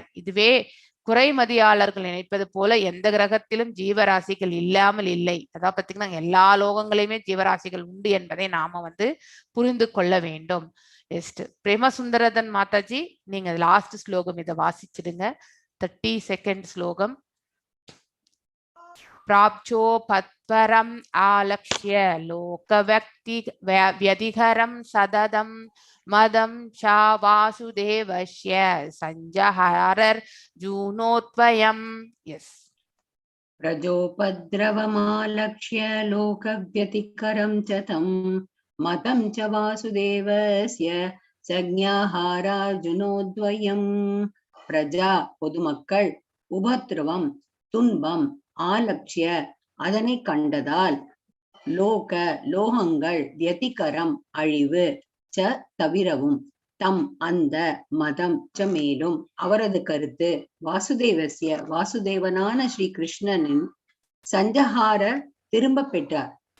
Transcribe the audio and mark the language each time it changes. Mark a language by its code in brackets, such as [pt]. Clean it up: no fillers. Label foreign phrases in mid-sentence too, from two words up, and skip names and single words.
[ta] இதுவே குறைமதியாளர்கள் நினைப்பது போல எந்த கிரகத்திலும் ஜீவராசிகள் இல்லாமல் இல்லை. அதாவது பார்த்தீங்கன்னா எல்லா லோகங்களையுமே ஜீவராசிகள் உண்டு என்பதை நாம வந்து புரிந்து கொள்ள வேண்டும். நெக்ஸ்ட் பிரேமசுந்தரதன் மாதாஜி, நீங்க லாஸ்ட் ஸ்லோகம் இதை வாசிச்சிடுங்க. 32nd ஸ்லோகம். [sa] प्राप्चो पत्परम् आलक्ष्य लोकव्यतिहरं सददं मदं च वासुदेवस्य सञ्जहारर्जुनोत्वयम्. [en] यस्. [sa] प्रजोपद्रवमालक्ष्य लोकव्यतिकरं च तं मतं च वासुदेवस्य சஞ்ஞாஹாரார்ஜுனோத்வயம். [ta] பிரஜா பொதுமக்கள், உபத்ரவம் துன்பம், ஆலக்ஷ்ய அதனை கண்டதால், லோகங்கள் வியதிகரம் அழிவு, ச தவிரவும், தம் அந்த, மதம் ச மேலும் அவரது கருத்து, வாசுதேவசிய வாசுதேவனான ஸ்ரீ கிருஷ்ணனின் சஞ்சஹார திரும்ப பெற்றார்.